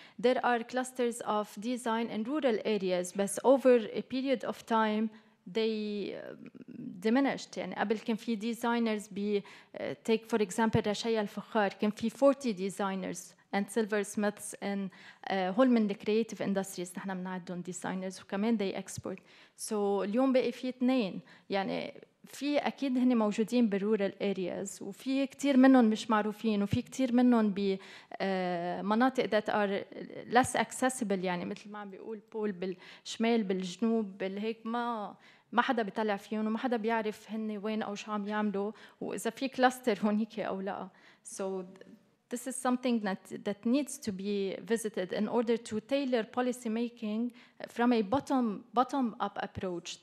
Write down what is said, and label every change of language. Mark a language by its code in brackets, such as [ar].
[en] There are clusters of design in rural areas, but over a period of time, they diminished. [ar] يعني قبل كان في designers [en] take for example [ar] رشايا الفخار كان في 40 [en] designers and silversmiths and [ar] هول من [en] the creative industries [ar] نحن بنعدهم designers وكمان [en] they export. [ar] So اليوم بقي في 2 يعني في أكيد هن موجودين بالrural areas وفي كتير منهم مش معروفين وفي كتير منهم بمناطق [en] that are less accessible [ar] يعني مثل ما عم بيقول بول بالشمال بالجنوب بالهيك ما حدا بيطلع فيهم وما حدا بيعرف هن وين أو شو عم يعملوا وإذا في كلاستر هونيك أو لا. [en] So this is something that needs to be visited in order to tailor policy making from a bottom up approach.